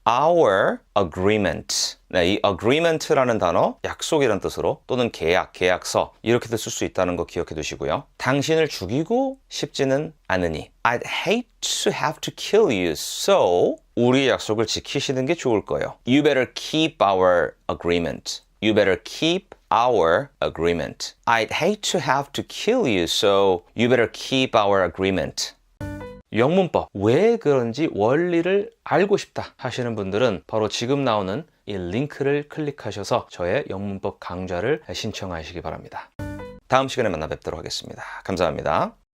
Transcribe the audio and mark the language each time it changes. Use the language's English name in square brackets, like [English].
[English] Our agreement. [Korean] 네, 이 agreement라는 단어 약속이라는 뜻으로 또는 계약, 계약서 이렇게도 쓸 수 있다는 거 기억해 두시고요. 당신을 죽이고 싶지는 않으니 [English] I'd hate to have to kill you, so [Korean] 우리의 약속을 지키시는 게 좋을 거예요. [English] You better keep our agreement. You better keep our agreement. I'd hate to have to kill you, so you better keep our agreement. [Korean] 영문법, 왜 그런지 원리를 알고 싶다 하시는 분들은 바로 지금 나오는 이 링크를 클릭하셔서 저의 영문법 강좌를 신청하시기 바랍니다. 다음 시간에 만나 뵙도록 하겠습니다. 감사합니다.